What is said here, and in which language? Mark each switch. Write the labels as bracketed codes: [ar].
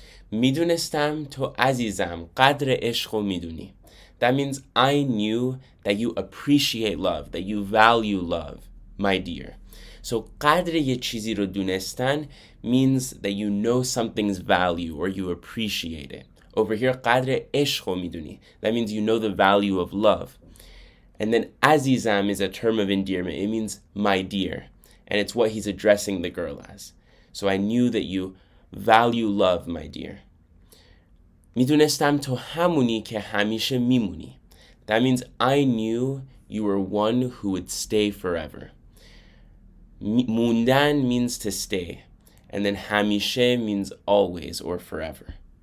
[fa] میدونستم تو عزیزم قدر عشقو میدونی. [en] That means I knew that you appreciate love, that you value love, my dear. So [fa] قدر یه چیزی رو دونستن [en] means that you know something's value or you appreciate it. Over here [fa] قدر عشقو میدونی. [en] That means you know the value of love. And then عزیزم is a term of endearment. It means my dear. And it's what he's addressing the girl as. So I knew that you value love, my dear. [fa] میدونستم تو همونی که همیشه میمونی. [en] That means I knew you were one who would stay forever. موندن means to stay. And then همیشه means always or forever.